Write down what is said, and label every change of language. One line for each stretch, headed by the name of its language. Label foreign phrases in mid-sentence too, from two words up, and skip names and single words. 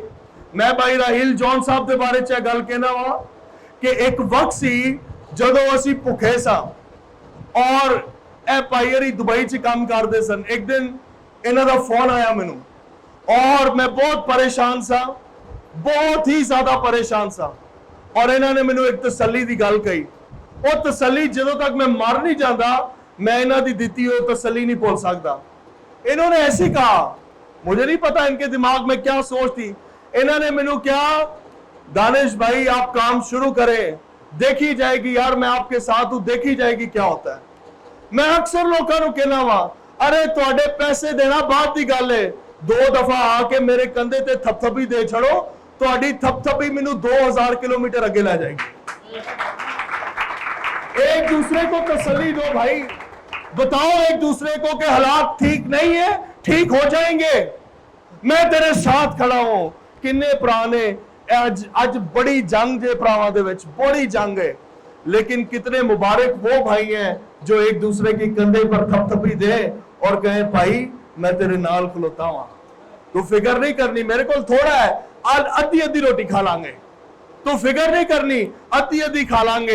Punjabi: میں بھائی راہیل جون صاحب دے بارے چاہے گل کہنا ہوا کہ ایک وقت سی جدو اسی بھوکے سا اور اے بھائی اری دبئی چ کام کرتے سن، ایک دن انہاں دا فون آیا مینوں اور میں بہت پریشان سا، بہت ہی زیادہ پریشان سا، اور انہوں نے مینوں ایک تسلی دی گل کہی۔
Urdu: وہ تسلی جدوں تک میں مر نہیں جاتا میں انہاں دی دتی ہوئی تسلی نہیں بھول سکتا۔ انہوں نے ایسی کہا، مجھے نہیں پتا ان کے دماغ میں کیا سوچ تھی، انہوں نے مینوں کیا دانش بھائی آپ کام شروع کریں، دیکھی جائے گی یار میں آپ کے ساتھ ہوں، دیکھی جائے گی کیا ہوتا ہے۔
Punjabi: میں اکثر لوگوں کو کہنا وا ارے تواڈے پیسے دینا بعد دی گل ہے، 2 دفعہ آ کے میرے کندھے تے تھپ تھپی دے چھڑو، تواڈی تھپ تھپی مینوں 2000 کلومیٹر اگے لے جائے گی۔
Urdu: ایک دوسرے کو تسلی دو بھائی، بتاؤ ایک دوسرے کو کہ حالات ٹھیک نہیں ہے، ٹھیک ہو جائیں گے، میں تیرے ساتھ کھڑا ہوں۔
Punjabi: کنے پرانے اج بڑی جنگ جے پراواں دے وچ،
Urdu: بڑی جنگ ہے، لیکن کتنے مبارک وہ بھائی ہیں جو ایک دوسرے کی کندھے پر تھپ تھپی دے اور کہیں بھائی میں تیرے نال کھلوتا ہوں، تو فکر نہیں کرنی میرے کو تھوڑا ہے، ادھی ادھی روٹی کھا لیں گے، تو فکر نہیں کرنی ادھی ادھی کھا لیں گے۔